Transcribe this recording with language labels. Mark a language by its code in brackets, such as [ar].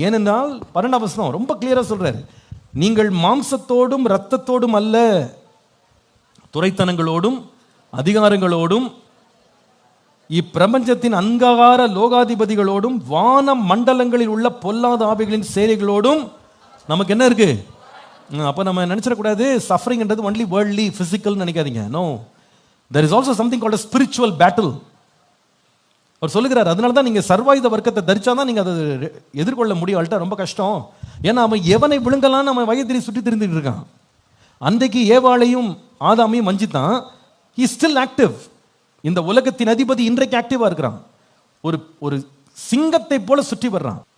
[ta] ஏனென்றால் 12 வசனம் ரொம்ப கிளியரா சொல்றாரு, நீங்கள் மாம்சத்தோடும் இரத்தத்தோடும் அல்ல, துரைத்தனங்களோடும் அதிகாரங்களோடும் இப்பிரபஞ்சத்தின் அங்ககார லோகாதிபதிகளோடும் வான மண்டலங்களில் உள்ள பொல்லாத ஆவிகளின் சேனைகளோடும் நமக்கு என்ன இருக்கு? அப்ப நம்ம நினைச்சிடக்கூடாது சஃபரிங்ன்றது [en] only worldly physical [ta] நினைக்காதீங்க. [en] No, there is also something called a spiritual battle. [ta] அவர் சொல்லுகிறார், அதனால தான் நீங்க சர்வாயுத வர்க்கத்தை தரிச்சாதான் நீங்க அதை எதிர்கொள்ள முடியும். அல்ட்டா ரொம்ப கஷ்டம். ஏன்னா அவன் எவனை விழுங்கலாம் நம்ம வயதிரி சுற்றி திரிந்துட்டு இருக்கான். அன்றைக்கு ஏவாளையும் ஆதாமையும் வஞ்சித்தான். [en] he is still active. [ta] இந்த உலகத்தின் அதிபதி இன்றைக்கு ஆக்டிவா இருக்கிறான். ஒரு சிங்கத்தை போல சுற்றி வர்றான்.